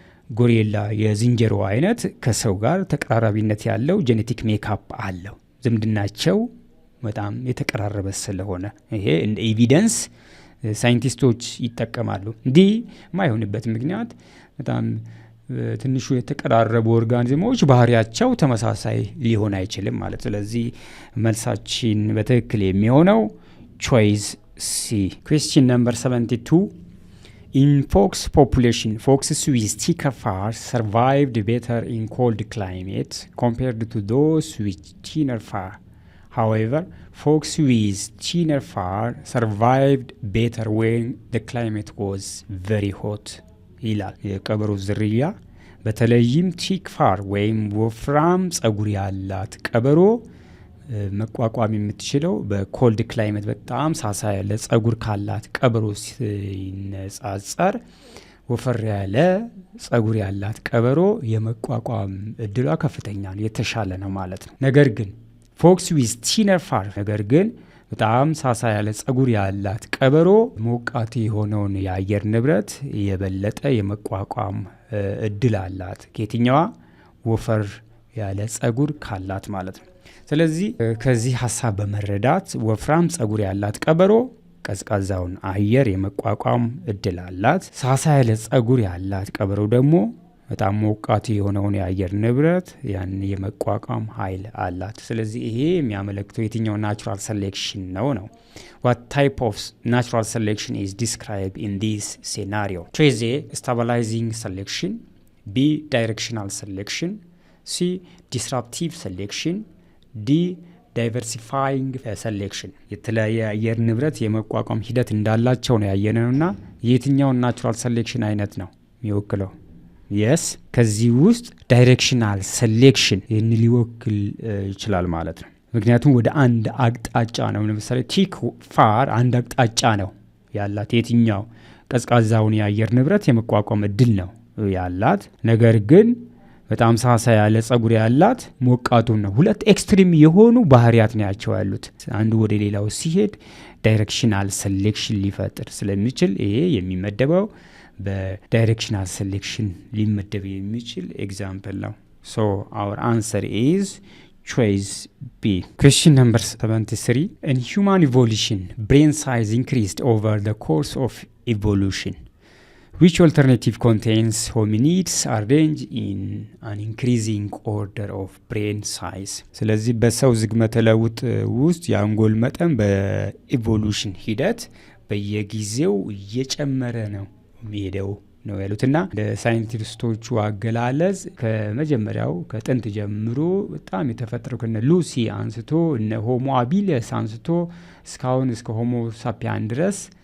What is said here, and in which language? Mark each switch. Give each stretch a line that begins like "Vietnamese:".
Amharic: ጎሪላ የዝንጀሮ አይነት ከሰው ጋር ተቀራራቢነት ያለው ጄኔቲክ ሜካፕ አለው። ዝምድናቸው በጣም የተቀራረበ ስለሆነ ይሄ እንደ ኤቪደንስ ሳይንቲስቶች ይጠቀማሉ። እንዲህ ማይሆንበት ምክንያት በጣም ትንሹ የተቀራረቡ ኦርጋኒዝሞች ባህሪያቸው ተመሳሳይ ሊሆን አይችልም ማለት። ስለዚህ መልሳችን በትክክል የሚሆነው ቾይስ ሲ።
English: ኩዌስችን ነምበር 72. In fox population, foxes with thicker fur survived better in cold climate compared to those with thinner fur. However, fox with thinner fur survived better when the climate was very hot.
Amharic: ይላል የቀበሮ ዝርያ በተለይም ቲክ ፋር ወይም ወፍራም ጸጉር ያላት ቀበሮ መቋቋም የምትችለው በኮልድ ክላይሜት በጣም ሳሳ ያለ ጸጉር ካላት ቀበሮ ሲነጻጸር ወፈር ያለ ጸጉር ያላት ቀበሮ የመቋቋም እድሏ ከፍተኛ ነው፣ የተሻለ ነው ማለት ነው። ነገር ግን
English: ፎክስ ዊዝ ቲነር ፋር
Amharic: ነገር ግን በጣም ሳሳ ያለ ጸጉር ያላት ቀበሮ ሞቃት የሆነውን የአየር ንብረት የበለጠ የመቋቋም እድል አላት። ከየትኛዋ? ወፈር ያለ ጸጉር ካላት ማለት ነው። ስለዚህ ከዚህ ሐሳብ በመረዳት ወፍራም ጸጉር ያላት ቀበሮ ቀዝቃዛውን አየር የመቋቋም እድል አላት። ሳሳ ያለ ጸጉር ያላት ቀበሮ ደግሞ በጣም ሞቃት የሆነውን የአየር ንብረት ያን የመቋቋም ኃይል አላት። ስለዚህ ይሄ የሚያመለክተው የትኛው ናቹራል ሴሌክሽን ነው?
English: What type of natural selection is described in this scenario? Choice A, stabilizing selection. B, directional selection. C, disruptive selection. D,
Amharic: ዳይቨርሲፋይንግ ሴሌክሽን የተለያየ አየር ንብረት የመቋቋም ሂደት እንዳላቸው ነው ያየነውና የትኛውን ናቹራል ሴሌክሽን አይነት ነው የሚወክለው? የስ ከዚህ ውስጥ ዳይሬክሽናል ሴሌክሽን ይህን ሊወክል ይችላል ማለት ነው። ምክንያቱም ወደ አንድ አቅጣጫ ነው። ለምሳሌ ቲክ ፋር አንድ አቅጣጫ ነው ያላት የትኛው ቀዝቃዛውን የአየር ንብረት የመቋቋም እድል ነው ያላት። ነገር ግን በጣም ሳሳ ያለ ጸጉር ያላት ሞቃቱን ነው። ሁለት ኤክስትሪም የሆኑ ባህሪያት ናቸው ያሉት። አንዱ ወደ ሌላው ሲሄድ ዳይሬክሽናል ሴሌክሽን ሊፈጥር ስለሚችል ይሄ የሚመደበው በዳይሬክሽናል ሴሌክሽን ሊመደብ የሚችል ኤግዛምፕል ነው።
English: ሶ አወር አንሰር ኢዝ choice B. Question number 73. In human evolution, brain size increased over the course of evolution. Which alternative contains hominids arranged in an increasing order of brain size?
Amharic: ስለዚህ በሰው ዝግመተ ለውጥ ውስጥ የአንጎል መጠን በኢቮሉሽን ሂደት በየጊዜው እየጨመረ ነው የሚሄደው ነው ያሉትና ለሳይንቲስቶቹ አገላለጽ ከመጀመሪያው ከጥንት ጀምሮ በጣም የተፈጠረው ከነ ሉሲ አንስቶ እነ ሆሞ ሃቢለስ አንስቶ እስካሁን እስከ ሆሞ ሳፒያን ድረስ